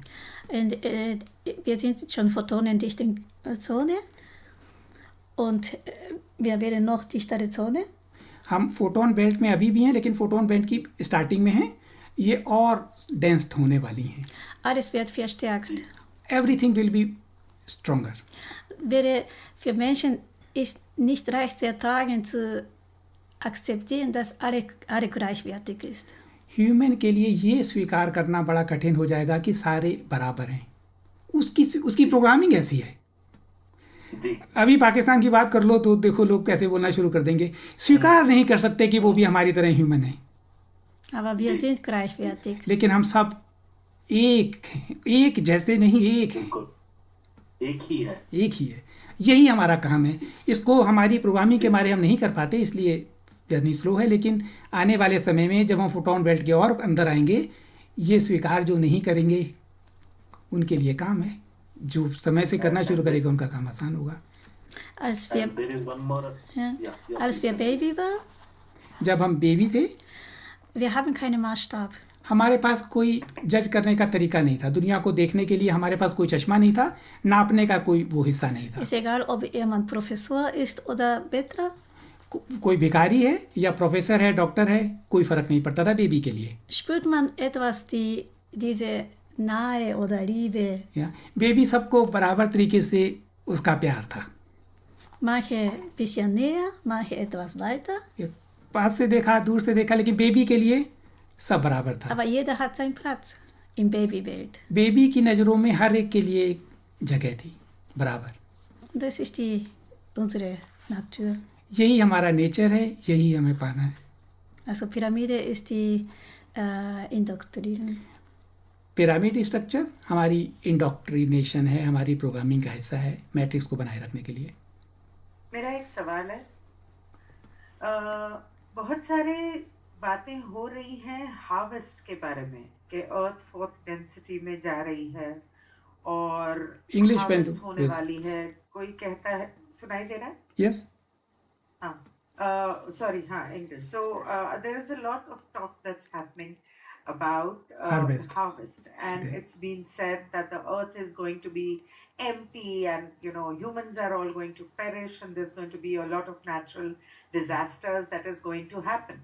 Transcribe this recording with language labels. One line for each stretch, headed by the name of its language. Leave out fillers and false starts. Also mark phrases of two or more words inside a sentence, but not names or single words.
German: Und wir sind schon photonendichte Zone und wir werden noch dichtere Zone.
Hindi: हम
English: photon belt
Hindi: में अभी भी हैं, लेकिन
English: photon belt
Hindi: की स्टार्टिंग में हैं। ये और डेंस्ड होने वाली हैं.
German: Alles wird verstärkt.
English: Everything will be stronger.
German: Für Menschen ist nicht leicht zu ertragen, zu akzeptieren, dass alle gleichwertig ist.
Hindi: ह्यूमन के लिए ये स्वीकार करना बड़ा कठिन हो जाएगा कि सारे बराबर हैं. उसकी प्रोग्रामिंग ऐसी है. जी. अभी पाकिस्तान की बात कर लो तो देखो लोग कैसे बोलना शुरू कर देंगे. स्वीकार नहीं कर सकते कि वो भी हमारी तरह ह्यूमन है.
German: Aber wir sind gleichwertig.
Hindi: लेकिन हम सब एक हैं. एक जैसे नहीं, एक हैं. बिल्कुल एक ही है. एक ही है. यही हमारा काम है. इसको हमारी प्रोग्रामिंग के मारे हम नहीं कर पाते, इसलिए
English: journey slow
Hindi: है. लेकिन आने वाले समय में जब हम
English: photon belt
Hindi: के और अंदर आएंगे, ये स्वीकार जो नहीं करेंगे उनके लिए काम है. जो समय से करना शुरू करेगा उनका काम आसान होगा.
English: And there is one more.
German: Als wir Baby waren,
Hindi: जब हम बेबी थे,
German: wir haben keinen Maßstab.
Hindi: हमारे पास कोई जज करने का तरीका नहीं था. दुनिया को देखने के लिए हमारे पास कोई चश्मा नहीं था. नापने का कोई वो हिस्सा नहीं था.
German: Ist egal, ob jemand Professor ist oder Bettler.
Hindi: कोई भिखारी है या प्रोफेसर है, डॉक्टर है, कोई फर्क नहीं पड़ता था बेबी के लिए.
German: Spürt man etwas, diese Nähe oder Liebe?
Hindi: या बेबी सबको बराबर तरीके से उसका प्यार था.
German: Manche bisschen näher, manche etwas weiter.
Hindi: पास से देखा, दूर से देखा, लेकिन बेबी के लिए सब बराबर था.
German: Aber jeder hat seinen Platz im Babywelt.
Hindi: बेबी की नज़रों में हर एक के लिए एक जगह थी, बराबर.
German: Das ist unsere Natur.
Hindi: यही हमारा नेचर है, यही हमें पाना है.
German: Also Pyramide ist die Indoktrinierung.
English: pyramid structure
Hindi: हमारी इंडोक्ट्रिनेशन है, हमारी प्रोग्रामिंग का हिस्सा है, मैट्रिक्स को बनाए रखने के लिए. मेरा एक सवाल है. बहुत सारे बातें हो रही हैं हार्वेस्ट के बारे में कि अर्थ
English: fourth density
Hindi: में जा रही है और इंग्लिश हार्वेस्ट होने वाली है. कोई कहता है, सुनाई दे रहा है? यस.
English: Sorry, English. So there is a lot of talk that's happening about harvest, and it's been said that the earth is going to be empty, and humans are all going to perish, and there's going to be a lot of natural disasters that is going to happen.